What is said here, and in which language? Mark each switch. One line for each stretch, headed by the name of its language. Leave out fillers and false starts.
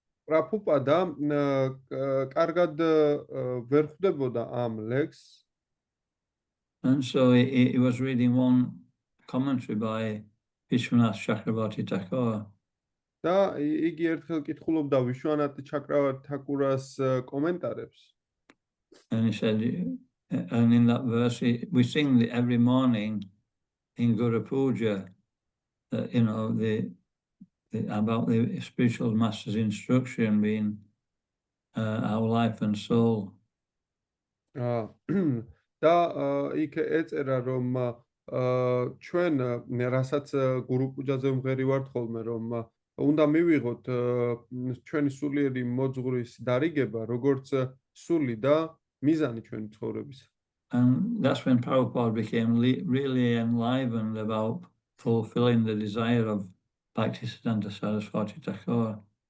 Georgian: პრაბჰუპადა კარგად ვერ ხვდებოდა ამ ლექსს.
English: And so he was reading one commentary by Vishwanath Chakravarti Thakur.
Georgian: და იგი ერთხელ კითხულობდა ვიშვანათი ჩაკრავარტი თაკურას კომენტარებს.
English: And he said, and in that verse, we sing every morning in Guru Puja, about the spiritual master's instruction being our life and soul.
Georgian: და იქ ეწერა, რომ ჩვენ რასაც გურუ პუჯაზე ვმღერივართ ხოლმე, რომ უნდა მივიღოთ ჩვენი სულიერი მოძღვრის დარიგება, როგორც სული და მიზანი ჩვენი ცხოვრების.
English: And that's when Prabhupada became really enlivened about fulfilling the desire of Bhaktisiddhanta Saraswati Thakur.